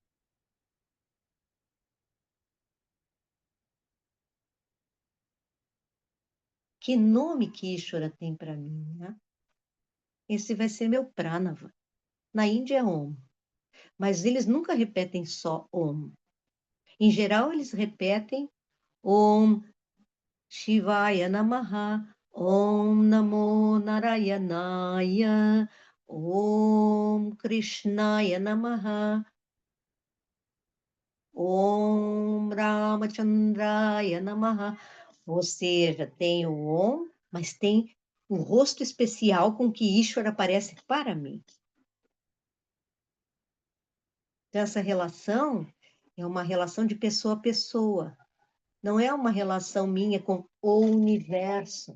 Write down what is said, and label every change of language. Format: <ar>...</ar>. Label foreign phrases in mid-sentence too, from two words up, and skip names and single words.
<pt>Que nome que Ishvara tem para mim, né? Esse vai ser meu Pranava. Na Índia é Om, mas eles nunca repetem só Om. Em geral, eles repetem</pt> <sa>ॐ शिवाय नमः, ॐ नमो नारायणाय, ॐ कृष्णाय नमः, ॐ रामचन्द्राय नमः.</sa> <pt>Ou seja, tem o Om, mas tem o rosto especial com que Ishvara aparece para mim. Então, essa relação é uma relação de pessoa a pessoa. Não é uma relação minha com o universo.</pt>